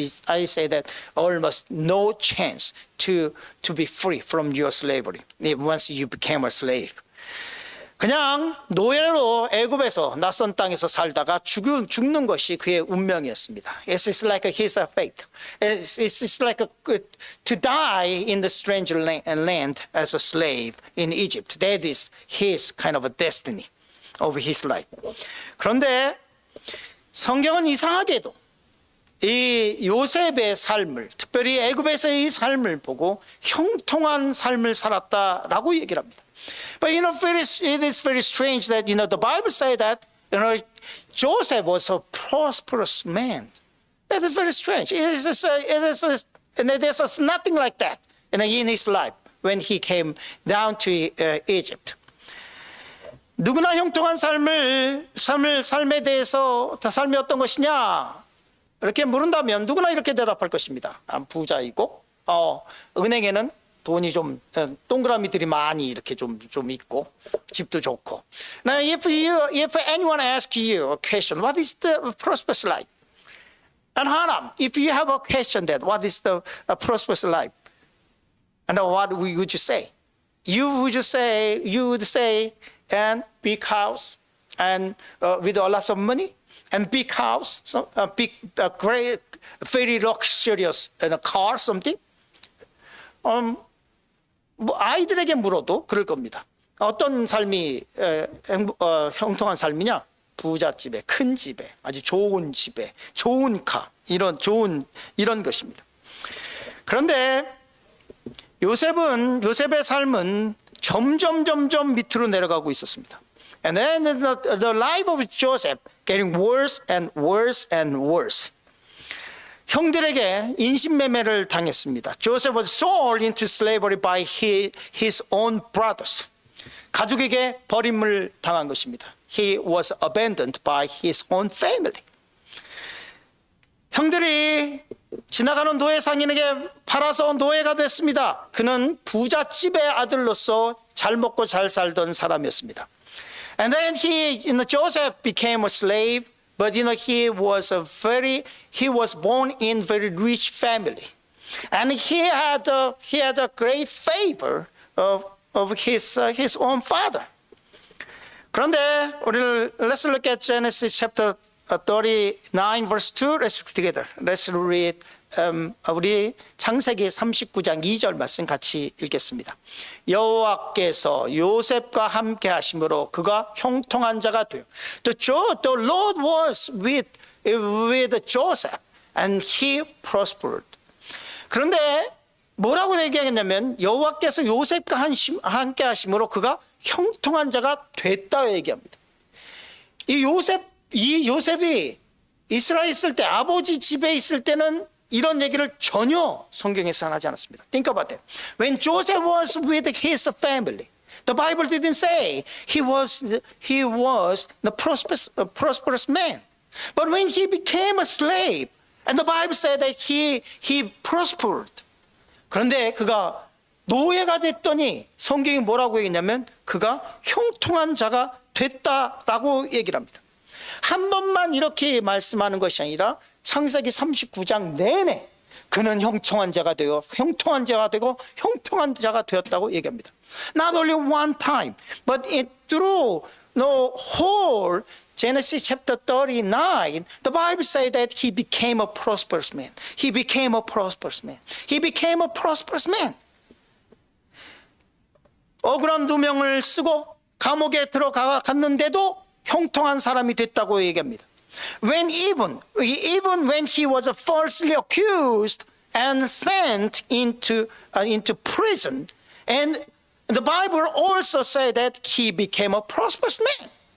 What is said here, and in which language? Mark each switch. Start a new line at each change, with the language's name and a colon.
English: I say that almost no chance to be free from your slavery once you became a slave.
Korean: 그냥 노예로 애굽에서 낯선 땅에서 살다가 죽는 것이 그의 운명이었습니다.
English: It's like his fate. It's like to die in the strange land as a slave in Egypt. That is his kind of a destiny of his life.
Korean: 그런데 성경은 이상하게도 이 요셉의 삶을, 특별히 애굽에서의 이 삶을 보고 형통한 삶을 살았다라고 얘기를 합니다.
English: But it is very strange that the Bible says that Joseph was a prosperous man. That is very strange. And there's nothing like that in his life when he came down to Egypt.
Korean: 누구나 형통한 삶에 대해서 삶이 어떤 것이냐 이렇게 물은다면 누구나 이렇게 대답할 것입니다. 부자이고 은행에는 돈이 좀 동그라미들이 많이 이렇게 좀 있고 집도 좋고.
English: Now, if anyone asks you a question, what is the prosperous life? And Hanam, if you have a question that what is the prosperous life, and what would you say? You would say, and big house, and with a lot of money, and big house, great, very luxurious, and a car, something.
Korean: 아이들에게 물어도 그럴 겁니다. 어떤 삶이 형통한 삶이냐? 부잣집에, 큰 집에, 아주 좋은 집에, 좋은 카, 이런 것입니다. 그런데 요셉의 삶은 점점 밑으로 내려가고 있었습니다.
English: And then the life of Joseph getting worse and worse and worse.
Korean: 형들에게 인신매매를 당했습니다.
English: Joseph was sold into slavery by his own brothers.
Korean: 가족에게 버림을 당한 것입니다.
English: He was abandoned by his own family.
Korean: 형들이 지나가는 노예 상인에게 팔아서 노예가 됐습니다. 그는 부잣집의 아들로서 잘 먹고 잘 살던 사람이었습니다.
English: And then Joseph became a slave. But he was born in very rich family, and he had a great favor of his own father.
Korean: 그런데
English: let's look at Genesis chapter 39 verse 2. Let's read together. Let's read.
Korean: 우리 창세기 39장 2절 말씀 같이 읽겠습니다. 여호와께서 요셉과 함께 하심으로 그가 형통한 자가 되어
English: The Lord was with Joseph and he prospered.
Korean: 그런데 뭐라고 얘기하겠냐면 여호와께서 요셉과 함께 하심으로 그가 형통한 자가 됐다 얘기합니다. 이 요셉이 이스라엘 있을 때 아버지 집에 있을 때는 이런 얘기를 전혀 성경에서 하지 않았습니다.
English: Think about it. When Joseph was with his family, the Bible didn't say he was the prosperous man. But when he became a slave, and the Bible said that he prospered.
Korean: 그런데 그가 노예가 됐더니 성경이 뭐라고 얘기했냐면 그가 형통한 자가 됐다라고 얘기를 합니다. 한 번만 이렇게 말씀하는 것이 아니라 창세기 39장 내내 그는 형통한 자가 되고 형통한 자가 되었다고 얘기합니다.
English: Not only one time, but through the whole Genesis chapter 39, the Bible says that he became a prosperous man. He became a prosperous man. He became a prosperous man.
Korean: 억울한 누명을 쓰고 감옥에 들어갔는데도 형통한 사람이 됐다고 얘기합니다.
English: Even when he was falsely accused and sent into prison, and The Bible also said that he became a prosperous man.